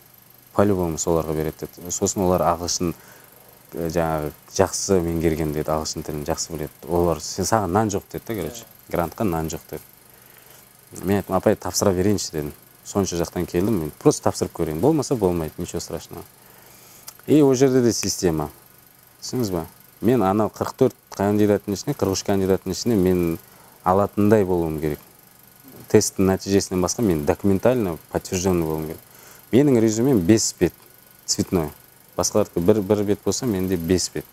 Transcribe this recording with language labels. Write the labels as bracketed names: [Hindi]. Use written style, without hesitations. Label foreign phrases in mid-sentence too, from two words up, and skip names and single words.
[Kazakh] По-любому соларға береді деді. Сосын олар ағылшын жақсы меңгерген деді, ағылшын тілін жақсы біледі. Олар, саған нан жоқ деді, короче. Грантқа нан жоқ деді. Мен айттым, апай, тапсыра берейінші дедім. Сонша жақтан келдім, мен просто тапсырып көрейін. Болмаса болмайды, [Russian] ничего страшного. И [Kazakh] ол жерде де система. Түсіңіз ба? Мен анау 44 кандидаттың ішіне, 43 кандидаттың ішіне мен алатындай болуым керек. Тесттің нәтижесінен басқа мен [Russian] документально подтвержденный [Kazakh] болуым керек. Менің резюмем 5 бет, цветной. Басқалардікі бір бет болса, менде 5 бет.